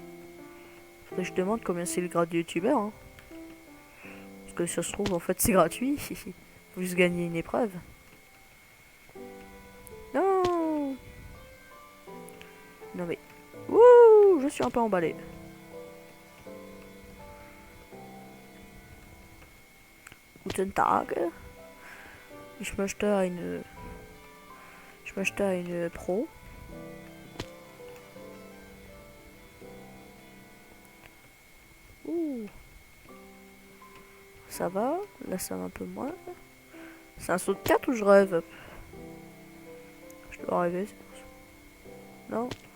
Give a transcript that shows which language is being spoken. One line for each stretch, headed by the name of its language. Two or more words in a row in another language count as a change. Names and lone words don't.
French: Faudrait que je demande combien c'est le grade de youtubeur. Hein. Parce que ça se trouve en fait c'est gratuit. Faut juste gagner une épreuve. Non. Non mais. Wouh, je suis un peu emballé.
German: Guten Tag. Ich möchte eine Pro. Ouh.
French: Ça va. Là ça va un peu moins. C'est un saut de 4 ou je rêve? Je dois rêver. Non.